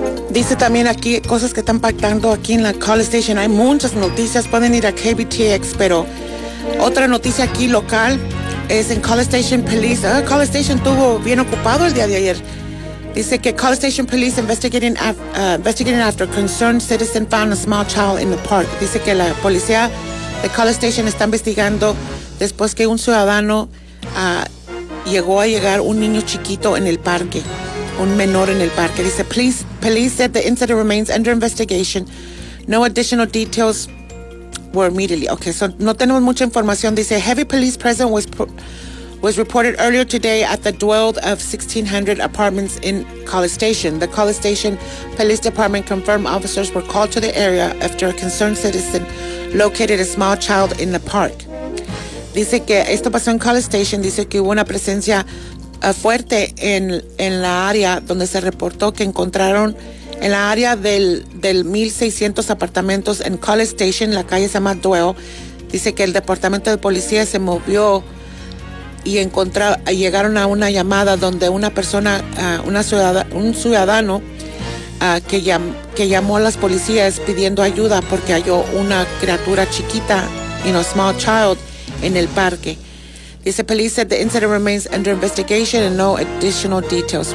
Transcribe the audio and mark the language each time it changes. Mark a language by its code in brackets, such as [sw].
[es] Dice también aquí cosas que están impactando aquí en la College Station. Hay muchas noticias, pueden ir a KBTX, pero otra noticia aquí local es en College Station Police. College Station estuvo bien ocupado el día de ayer. Dice que [en] College Station Police investigating after a concerned citizen found a small child in the park. [es] Dice que la policía de College Station está investigando después que un ciudadano llegó un niño chiquito en el parque, un menor en el parque. [en] Dice, police said the incident remains under investigation. No additional details were immediately. [es] Okay, so no tenemos mucha información. [en] Dice, heavy police presence was reported earlier today at the dwell of 1600 apartments in College Station. The College Station Police Department confirmed officers were called to the area after a concerned citizen located a small child in the park. [es] Dice que esto pasó en College Station. Dice que hubo una presencia fuerte en la área donde se reportó que encontraron en la área del 1600 apartamentos en College Station, la calle se llama Dwell. Dice que el departamento de policía se movió y llegaron a una llamada donde una persona, un ciudadano que llamó a las policías pidiendo ayuda porque halló una criatura chiquita, [en] small child, [es] en el parque. [en] Dice, police said the incident remains under investigation and no additional details.